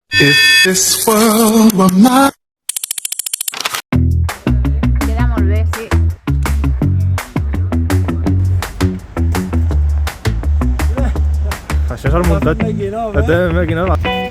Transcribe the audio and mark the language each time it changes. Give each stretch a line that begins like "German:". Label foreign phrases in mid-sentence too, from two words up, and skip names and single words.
English: If this world were mine.
Catalan: Queda molt bé, sí. Això és el muntatge. Té
English: making of.